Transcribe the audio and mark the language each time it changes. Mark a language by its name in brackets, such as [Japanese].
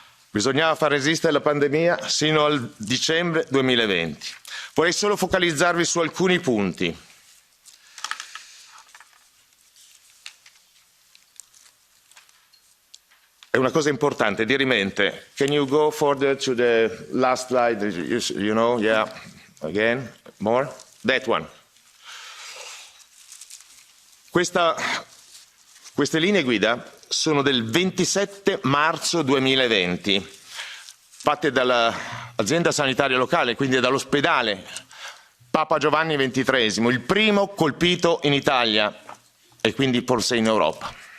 [Italian] Bisognava far resistere la pandemia sino al dicembre 2020. Vorrei solo focalizzarvi su alcuni punti. È una cosa importante, dirimente. [English] Can you go further to the last slide? You know, yeah, again, more. That one. [Italian] Queste linee guida sono del 27 marzo 2020, fatte dall'azienda sanitaria locale, quindi dall'ospedale Papa Giovanni XXIII, il primo colpito in Italia e quindi forse in Europa.